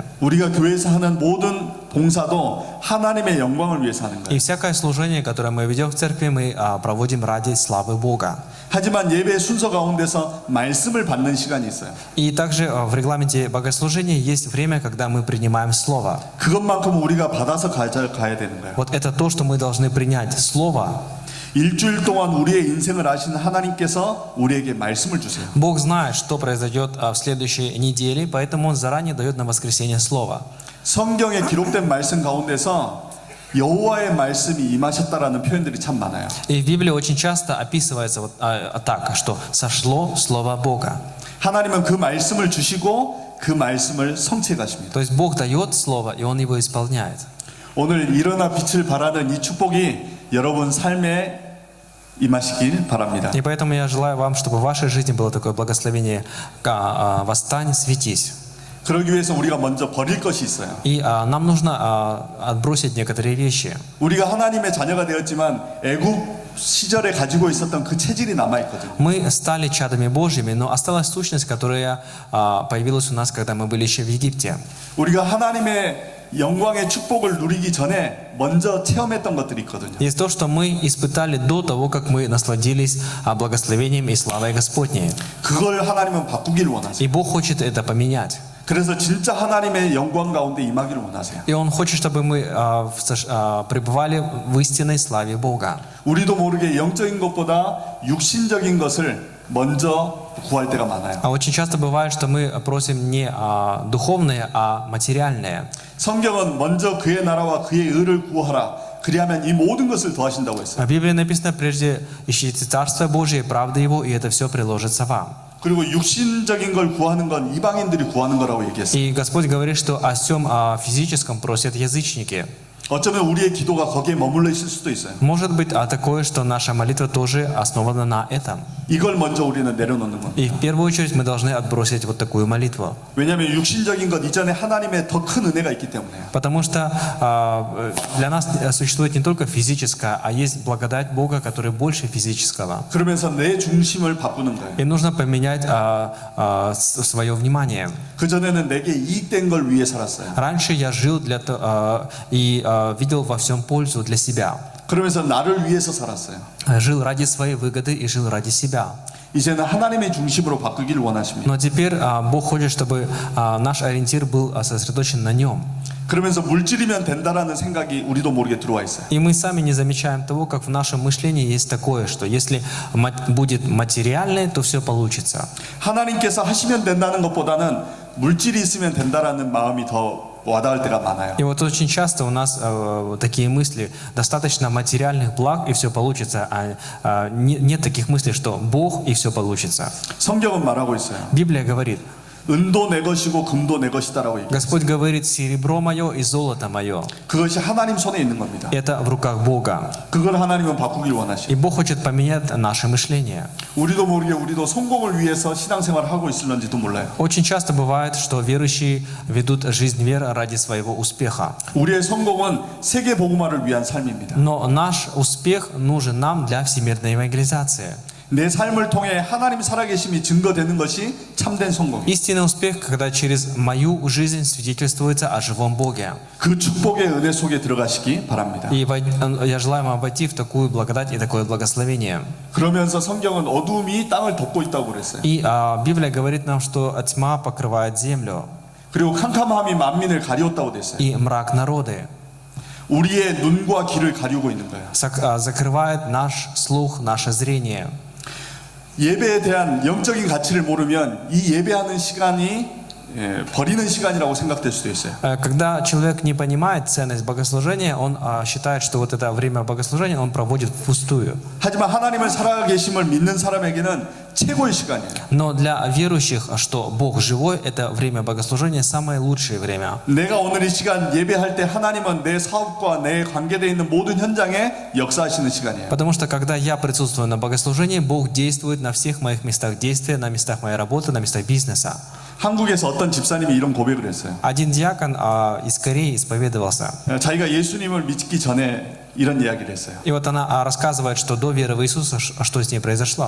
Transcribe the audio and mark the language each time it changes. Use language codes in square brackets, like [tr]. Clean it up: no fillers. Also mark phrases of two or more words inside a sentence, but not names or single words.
[ko] 우리가 교회에서 하는 모든 봉사도 하나님의 영광을 위해서 하는 И 거예요. [ru] всякое служение, которое мы ведем в церкви, мы проводим ради славы Бога. [ko] 하지만 예배의 순서 가운데서 말씀을 받는 시간이 있어요. [ru] И также в регламенте богослужения есть время, когда мы принимаем Слово. [ko] 그것만큼 우리가 받아서 가야 되는 거예요. [ru] Вот это то, что мы должны принять. Слово. [ko] 일주일 동안 우리의 인생을 아시는 하나님께서 우리에게 말씀을 주세요. [ru] Бог знает, что произойдет в следующей неделе, поэтому Он заранее дает на воскресенье Слово. [ko] 성경에 기록된 말씀 가운데서 여호와의 말씀이 임하셨다라는 표현들이 참 많아요. [ru] И в Библии очень часто описывается вот так, что сошло Слово Бога. [ko] 하나님은 그 말씀을 주시고 그 말씀을 성취해 가십니다. [ru] То есть Бог дает Слово, и Он его исполняет. [ko] 오늘 일어나 빛을 발하는 이 축복이 여러분 삶에 임하시길 바랍니다. [ru] И поэтому я желаю вам, чтобы в вашей жизни было такое благословение: «Восстань, светись». [ko] 그러기 위해서 우리가 먼저 버릴 것이 있어요. [ru] И нам нужно отбросить некоторые вещи. [ko] 우리가 하나님의 자녀가 되었지만 애굽 시절에 가지고 있었던 그 체질이 남아 있거든요. [ru] Мы стали чадами Божьими, но осталась сущность, которая появилась у нас, когда мы были еще в Египте. [ko] 우리가 하나님의 영광의 축복을 누리기 전에 먼저 체험했던 것들이 있거든요. [ru] Есть то, что мы испытали до того, как мы насладились благословением и славой Господней. [ko] 그걸 하나님은 바꾸기를 원하세요. [ru] И Бог хочет это поменять. [ko] 그래서 진짜 하나님의 영광 가운데 임하기를 원하세요. [ru] И Он хочет, чтобы мы пребывали в истинной славе Бога. [ko] 우리도 모르게 영적인 것보다 육신적인 것을 먼저 구할 때가 많아요. [ru] А очень часто бывает, что мы просим не духовное, а материальное. [ko] 성경은 먼저 그의 나라와 그의 의를 구하라. 그리하면 이 모든 것을 더하신다고 했어요. [ru] В Библии написано: прежде ищите Царство Божие, правда Его, и это все приложится вам. [ko] 그리고 육신적인 걸 구하는 건 이방인들이 구하는 거라고 얘기했어요. [ru] И Господь говорит, что о всем физическом просят язычники. [ko] 어쩌면 우리의 기도가 거기에 머물러 있을 수도 있어요. [ru] Может быть такое, что наша молитва тоже основана на этом. [ko] 이걸 먼저 우리는 내려놓는 겁니다. [ru] И в первую очередь мы должны отбросить вот такую молитву. [ko] 왜냐하면 육신적인 것 이전에 하나님의 더 큰 은혜가 있기 때문에요. [ru] Потому что для нас существует не только физическое, а есть благодать Бога, которая больше физического. [ko] 그러면서 내 중심을 바꾸는 거예요. [ru] И нужно поменять свое внимание. [ko] 그전에는 내게 이익된 걸 위해 살았어요. [ru] Раньше я жил и видел во всем пользу для себя. [ko] 그러면서 나를 위해서 살았어요. [ru] Жил ради своей выгоды и жил ради себя. [ko] 이제는 하나님의 중심으로 바꾸기를 원하십니다. [ru] Но теперь Бог хочет, чтобы наш ориентир был сосредоточен на Нем. [ko] 그러면서 물질이면 된다라는 생각이 우리도 모르게 들어와 있어요. [ru] И мы сами не замечаем того, как в нашем мышлении есть такое, что если будет материальное, то все получится. [ko] 하나님께서 하시면 된다는 것보다는 물질이 있으면 된다라는 마음이 더 와닿을 때가 많아요. [ru] И вот очень часто у нас такие мысли: достаточно материальных благ и все получится, нет таких мыслей, что Бог и все получится. [ko] 성경은 말하고 있어요. [ru] Библия говорит: [ko] 은도 내 것이고 금도 내 것이다라고 얘기해요. [ru] Господь говорит, серебро мое и золото мое. [ko] 그것이 하나님 손에 있는 겁니다. [ru] Это в руках Бога. [ko] 그걸 하나님은 바꾸길 원하시고 [ru] И Бог хочет поменять наше мышление. [ko] 우리도 모르게 우리도 성공을 위해서 신앙생활을 하고 있을런지도 몰라요. [ru] Очень часто бывает, что верующие ведут жизнь веры ради своего успеха. [ko] 우리의 성공은 세계 복음화를 위한 삶입니다. [ru] Но наш успех нужен нам для всемирной евангелизации. [ko] 내 삶을 통해 하나님 살아계심이 증거되는 것이 참된 성공이에요. [ru] Истинный успех, когда через мою жизнь свидетельствуется о живом Боге. [ko] 그 축복의 은혜 속에 들어가시기 바랍니다. [ru] И я желаю вам войти в такую благодать и такое благословение. [ko] 그러면서 성경은 어둠이 땅을 덮고 있다고 그랬어요. [ru] И Библия говорит нам, что тьма покрывает землю [ko] 그리고 캄캄함이 만민을 가리웠다고 됐어요. [ru] и мрак народы. [ko] 우리의 눈과 귀를 가리우고 있는 거예요. [ru] Закрывает наш слух, наше зрение. [ko] 예배에 대한 영적인 가치를 모르면 이 예배하는 시간이 버리는 시간이라고 생각될 수도 있어요. [ru] Когда человек не понимает ценность богослужения, он считает, что вот это время богослужения он проводит впустую. [ko] 하지만 하나님을 살아계심을 믿는 사람에게는 최고의 시간이에요. [ru] Но для верующих, что Бог живой, это время богослужения самое лучшее время. [ko] 내가 오늘 이 시간 예배할 때 하나님은 내 사업과 내 관계되어 있는 모든 현장에 역사하시는 시간이에요. [ru] Потому что когда я присутствую на богослужении, Бог действует на всех моих местах действия, на местах моей работы, на местах бизнеса. [ko] 한국에서 어떤 집사님이 이런 고백을 했어요. [ru] Один диакон из Кореи исповедовался. [ko] 자기가 예수님을 믿기 전에 이런 이야기를 했어요. [ru] И вот она рассказывает, что до веры в Иисуса, что с ней произошло.